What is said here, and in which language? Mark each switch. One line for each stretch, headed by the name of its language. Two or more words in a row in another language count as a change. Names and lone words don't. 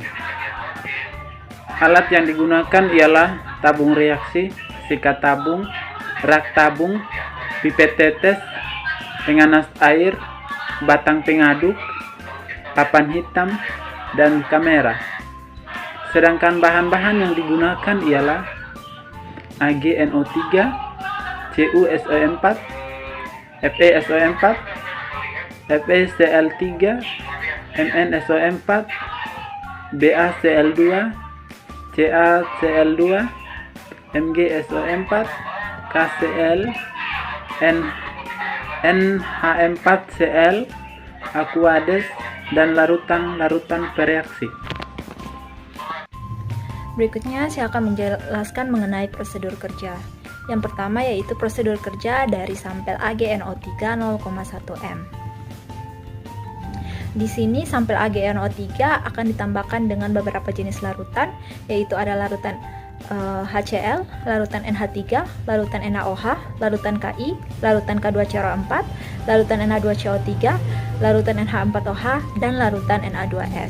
Indonesian: Alat yang digunakan ialah tabung reaksi, sikat tabung, rak tabung, pipet tetes, penganas air, batang pengaduk, papan hitam, dan kamera. Sedangkan bahan-bahan yang digunakan ialah AgNO3, CuSO4, FeSO4, FeCl3, MnSO4, BaCl2, CaCl2, MgSO4, KCl, NH4Cl, Aquades, dan larutan-larutan bereaksi. Berikutnya saya akan menjelaskan mengenai prosedur kerja. Yang pertama yaitu prosedur kerja dari sampel AgNO3 0,1 m. Di sini sampel AgNO3 akan ditambahkan dengan beberapa jenis larutan, yaitu ada larutan HCl, larutan NH3, larutan NaOH, larutan Ki, larutan K2CO4, larutan Na2CO3, larutan NH4OH, dan larutan Na2S.